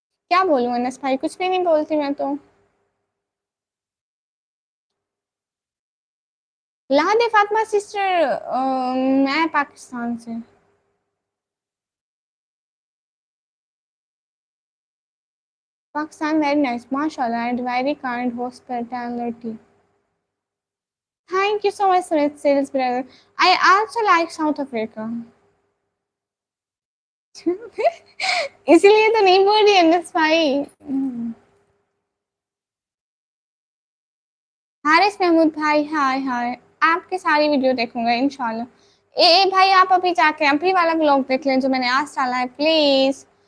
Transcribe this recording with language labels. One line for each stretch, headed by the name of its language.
Hindi: क्या बोलूँ अनस भाई, कुछ भी नहीं बोलती मैं तो। लहदे फातिमा सिस्टर, मैं पाकिस्तान से।
English: Pakistan very nice, mashallah, and very kind hospitality. Thank you so much, Smith Sales brother. I also like South Africa.
Hindi: इसीलिए तो नहीं बोल रही अनस भाई। हारिस महमूद भाई, हाय हाय। आपकी सारी वीडियो देखूंगा इंशाल्लाह। ए भाई आप अभी जाके अभी वाला ब्लॉग देख लें जो मैंने आज डाला है प्लीज।